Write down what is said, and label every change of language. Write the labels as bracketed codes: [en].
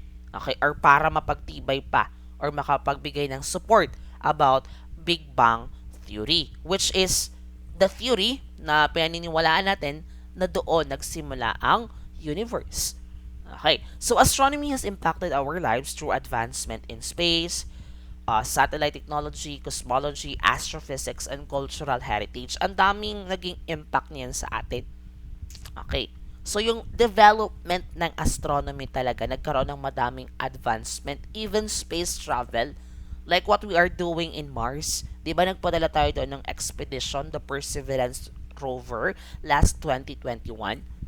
[tl] Okay, or para mapagtibay pa or makapagbigay ng support about Big Bang Theory, [en] which is the theory [tl] na pinaniniwalaan natin na doon nagsimula ang universe. [en] Okay, so astronomy has impacted our lives through advancement in space, satellite technology, cosmology, astrophysics, and cultural heritage. [tl] Ang daming naging impact niyan sa atin. Okay, so yung development ng astronomy talaga, nagkaroon ng madaming advancement, [en] even space travel, like what we are doing in Mars. [tl] Di ba nagpadala tayo doon ng expedition, the Perseverance rover, last 2021?